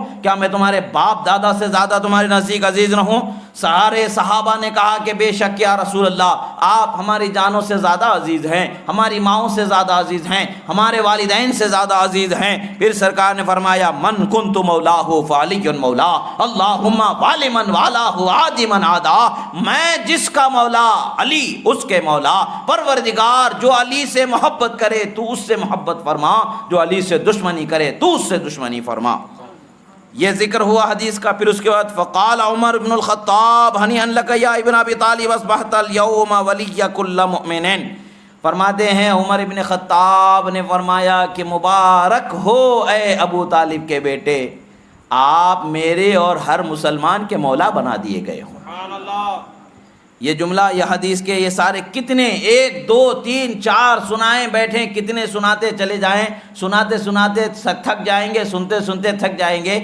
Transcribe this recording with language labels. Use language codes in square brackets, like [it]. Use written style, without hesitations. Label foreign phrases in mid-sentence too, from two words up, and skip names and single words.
[ur] کیا میں تمہارے باپ دادا سے زیادہ تمہارے نزدیک عزیز نہ ہوں؟ سارے صحابہ نے کہا کہ بے شک یا رسول اللہ، آپ ہماری جانوں سے زیادہ عزیز ہیں، ہماری ماؤں سے زیادہ عزیز ہیں، ہمارے والدین سے زیادہ عزیز ہیں۔ پھر سرکار نے فرمایا [ar] من کنت مولاہ فعلی مولا اللہم والی من والاہ عادی من عادا، [ur] میں جس کا مولا علی اس کے مولا، پروردگار جو علی سے محبت کرے تو اس سے محبت فرما، جو علی سے دشمنی کرے تو اس سے دشمنی فرما۔ یہ ذکر ہوا حدیث کا۔ پھر اس کے بعد [ar] فقال عمر بن الخطاب ہنیئا لک یا ابن ابی طالب اصبحت اليوم ولی کل مؤمن، [ur] فرماتے ہیں عمر ابن خطاب نے فرمایا کہ مبارک ہو اے ابو طالب کے بیٹے، آپ میرے اور ہر مسلمان کے مولا بنا دیے گئے ہوں۔ سبحان اللہ۔ یہ جملہ، یہ حدیث کے یہ سارے کتنے 1 2 3 4 سنائیں بیٹھیں، کتنے سناتے چلے جائیں، سناتے سناتے تھک جائیں گے، سنتے سنتے تھک جائیں گے۔